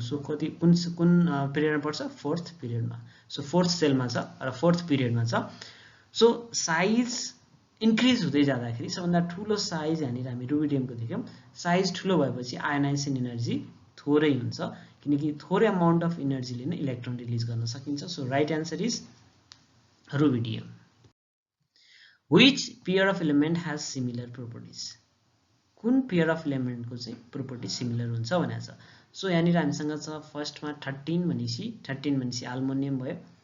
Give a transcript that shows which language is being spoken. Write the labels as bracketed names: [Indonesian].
[Nepali] So कति कुन पिरियडमा पर्छ, 4th पिरियडमा। सो 4th सेलमा छ र 4th पिरियडमा छ। सो साइज इन्क्रिज हुँदै जाँदाखेरि सबभन्दा ठुलो साइज यहाँनिर हामी रुबिडियमको देख्यौँ। साइज ठुलो भएपछि आयोनाइजेसन इनर्जी थोरै हुन्छ, किनकि थोरै अमाउन्ट अफ इनर्जीले नै इलेक्ट्रोन रिलिज गर्न सकिन्छ। So right answer is rubidium. [English] Which pair of element has similar properties? [Nepali] कुन पेयर अफ एलिमेन्टको चाहिँ प्रोपर्टी सिमिलर हुन्छ भनेको छ। सो यहाँनिर हामीसँग छ फर्स्टमा 13 भनेपछि आल्मुनियम भयो।